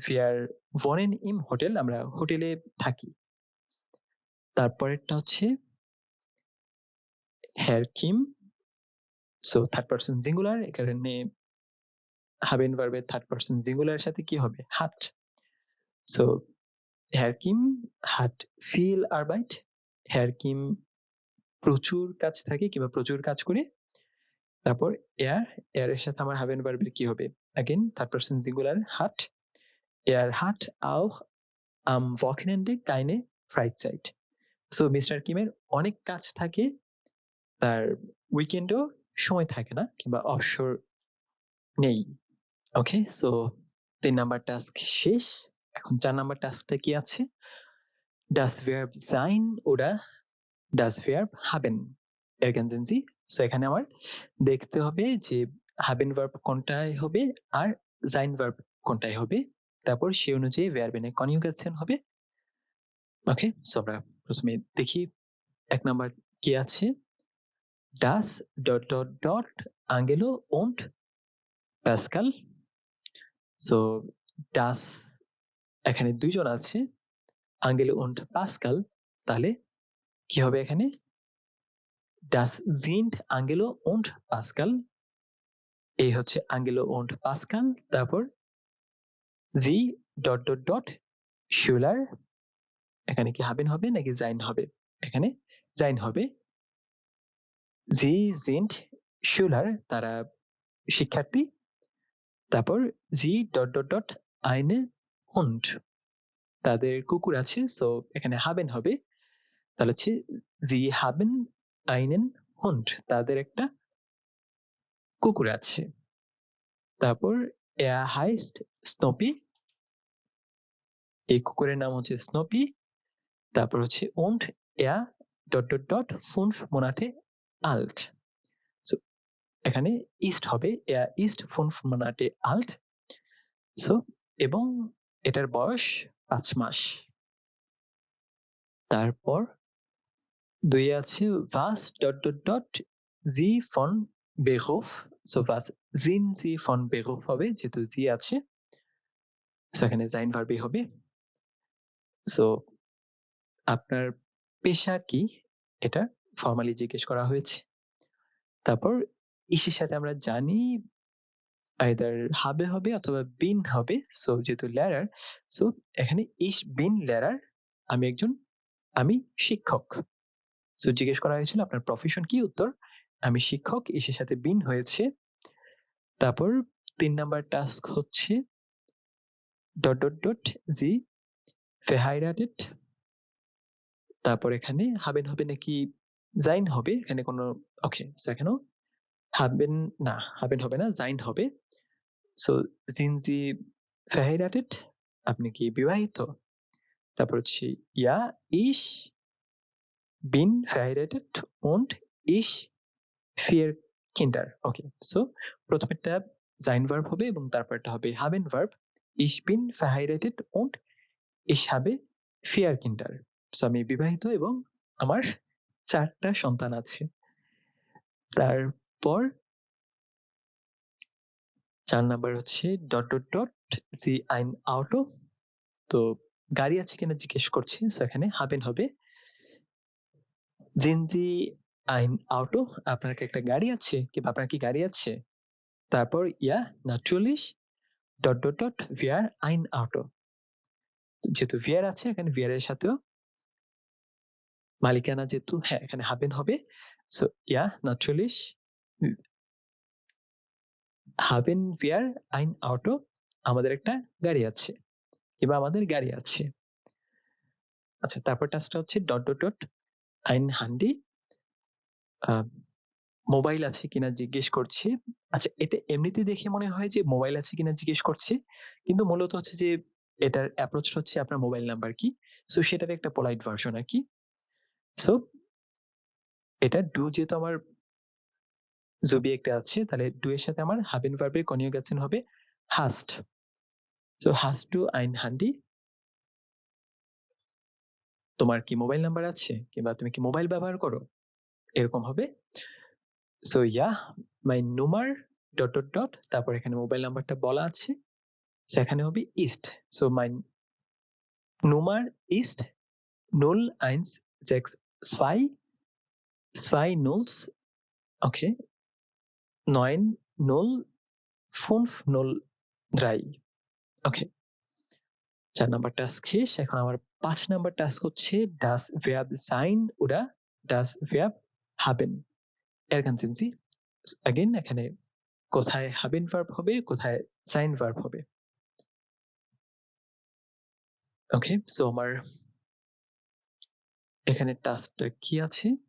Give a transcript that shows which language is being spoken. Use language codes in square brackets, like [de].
[de] Wir wohnen im Hotel, [bn] আমরা হোটেলে থাকি। তারপরেরটা হচ্ছে Herr Kim, so third person singular, এখানে haben ভার্বের থার্ড পারসন সিঙ্গুলারের সাথে কি হবে? [de] hat. সো Herr Kim hat viel Arbeit. [bn] Herr Kim প্রচুর কাজ থাকে কিংবা প্রচুর কাজ করে। তারপর এর সাথে আমার haben ভার্বের কি হবে? Again third person singular hat. [de] Er hat auch am Wochenende keine Freizeit. [bn] So mister কিমের অনেক কাজ থাকে, তার উইকেন্ডও সময় থাকে না কিংবা অবসর নেই। ওকে, সো 3 নাম্বার টাস্ক শেষ। এখন 4 নাম্বার টাস্কটা কি আছে? [de] Das Verb sein oder das Verb haben ergänzen Sie? [bn] So এখানে আমার দেখতে হবে যে haben verb কোনটায় হবে আর sein verb কোনটায় হবে। তারপর সেই অনুযায়ী verb এর কনজুগেশন হবে। ওকে, সো আমরা প্রথমে দেখি 1 নাম্বার কি আছে? [de] Das dot dot dot Angelo und Pascal. [bn] So das এখানে দুইজন আছে, Angelo und Pascal, তাহলে কি হবে এখানে? [de] Das sind Angelo und Pascal. [bn] এই হচ্ছে [de] Angelo und Pascal। [bn] তারপর sie dot dot dot Schüler, এখানে কি haben হবে নাকি sein হবে? এখানে sein হবে। [de] sie sind Schüler, [bn] তারা শিক্ষার্থী। তারপর sie dot dot dot eine Hund, তাদের কুকুর আছে, সো এখানে haben হবে। তাহলে হচ্ছে [de] sie haben einen Hund, [bn] তাদের একটা কুকুর আছে। তারপর [de] er heißt Snoopy, [bn] এই কুকুরের নাম হচ্ছে স্নোপি। তারপর হচ্ছে [de] und er dot dot dot 5 Monate alt. সো এখানে ist হবে, er ist 5 Monate alt. [bn] So এবং এটার বয়স 5 মাস। তারপর 2 আছে [de] was dot dot dot sie von Beruf. [bn] So [de] was sind sie von Beruf [bn] হবে, যেহেতু sie আছে, সো এখানে sein verb হবে। সো আপনার পেশা কি, এটা ফর্মালি জিজ্ঞেস করা হয়েছে। তারপর ইসের সাথে আমরা জানি আইদার habe হবে অথবা bin হবে। সো যেহেতু লেরার, সো এখানে [de] ich bin Lehrer, [bn] আমি শিক্ষক। সো জিজ্ঞেস করা হয়েছিল আপনার প্রফেশন কি, উত্তর আমি শিক্ষক, ইসের সাথে bin হয়েছে। তারপর 3 নাম্বার টাস্ক হচ্ছে dot dot dot [de] sie verheiratet। [bn] তারপর এখানে haben হবে নাকি sein হবে, এখানে কোনো, ওকে, সো এখানেও haben, না haben হবে না, sein হবে। সো [de] sind Sie verheiratet, [bn] আপনি কি বিবাহিত? তারপর হচ্ছে [de] ja, ich bin verheiratet und ich 4 Kinder. [bn] ওকে, সো প্রথমেরটা sein verb হবে এবং তারপরটা হবে haben verb. [de] Ich bin verheiratet und ich habe 4 Kinder. [bn] So আমি বিবাহিত এবং আমার 4টা সন্তান আছে। তারপর 4 নাম্বার হচ্ছে dot dot dot sie ein Auto, তো গাড়ি আছে কিনা জিজ্ঞেস করছে, সো এখানে হাবেন হবে [de] Sehen Sie ein Auto? [bn] আপনার কি একটা গাড়ি আছে? কিংবা আপনার কি গাড়ি আছে? [de] তারপর ja, natürlich wir ein Auto. [bn] যেহেতু wir আছে এখানে wir এর সাথেও মালিকানা যেহেতু হ্যাঁ, এখানে haben হবে। [de] সো ja, natürlich haben wir ein Auto. [bn] আমাদের একটা গাড়ি আছে কিংবা আমাদের গাড়ি আছে। আচ্ছা, তারপর টাস্কটা হচ্ছে ... [de] ein Handy. [bn] আ মোবাইল আছে কিনা জিজ্ঞেস করছে। আচ্ছা, এটা এমনিতে দেখে মনে হয় যে মোবাইল আছে কিনা জিজ্ঞেস করছে। কিন্তু মূলত হচ্ছে যে এটার অ্যাপ্রোচ হচ্ছে আপনার মোবাইল নাম্বার কি? সো সেটার একটা পোলাইট ভার্সন আরকি। সো এটা ডু যেহেতু আমার জুবিয়েক্টে আছে, তাহলে ডু এর সাথে আমার haben verb এর কনজুগেশন হবে hast. [de] সো hast du ein Handy? [bn] তোমার কি মোবাইল নাম্বার আছে? কিংবা তুমি কি মোবাইল ব্যবহার করো? এরকম হবে। [de] সো ja, mein Nummer ... [bn] তারপর এখানে মোবাইল নাম্বারটা বলা আছে। সো এখানে হবে ist. [de] সো mein Nummer ist 0162 2 Nulls, okay, 905303. [bn] ওকে, 4 নাম্বার টাস্ক শেষ। এখন আমার 5 নাম্বার টাস্ক হচ্ছে [de] das Verb sein oder das Verb haben. ergänzen Sie. [bn] Again এখানে কোথায় haben verb হবে, কোথায় sein verb হবে। ওকে, সো আমার এখানে টাস্কটা কি আছে?